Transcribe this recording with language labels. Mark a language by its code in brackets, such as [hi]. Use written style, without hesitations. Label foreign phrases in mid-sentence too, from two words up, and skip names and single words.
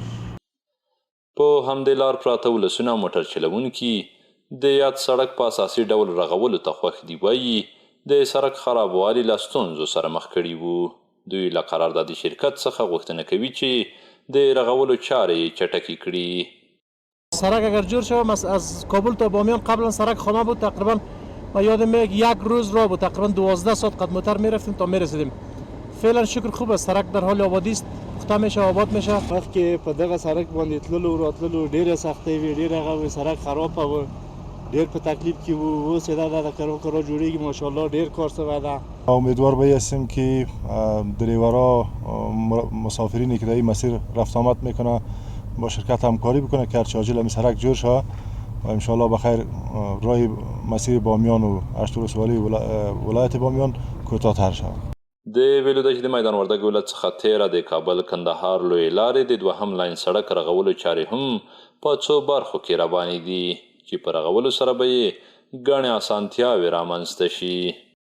[ps] په همدې لار پراته ولسونه موټر چلونکي د یاد سړک په اساسي ډول رغولو ته خوښ دي. وایي د سړک خرابوالي له ستونزو سره مخ کړي وو. دوی له قراردادي شرکت څخه غوښتنه کوي چې د رغولو چارې چټکې کړي. [fa] سرک اگر جور شود از کابل تا بامیان قبلا سرک خامه بود، تقریبا و یادم میاد یک روز را بود، تقریبا 12 ساعت قد موتر میرفتیم تا میرسیدیم. فعلا شکر خوب است، سرک در حال آبادی است، پخته میشه، آباد میشه. [ps] وقتی په دغه سرک باندې تللو راتللو ډیره سختي وي، ډیره هغه سرک خراب و، ډیر په تکلیف کې وو. اوس دا د کارو جوړیږي، ماشاءالله ډیر کار شوی ده. [fa] امیدوار به هستیم که دریورها مسافرینی که در این مسیر رفت آمد میکنه با شرکت همکاری بکنه که هرچه عاجل همین سرک جور شود و انشاءالله بخیر راه مسیر بامیان و اشتر ولسوالی ولایت بامیان کوتاه‌تر شود. [ps] د ویلو ده چې د میدان وردګ ولایت څخه تیره د کابل کندهار لویې لارې د دوهم لاین سړک رغولو چارې هم په څو برخو کې روانې دي چې په رغولو سره به یې ګڼې اسانتیاوې رامنځته شي.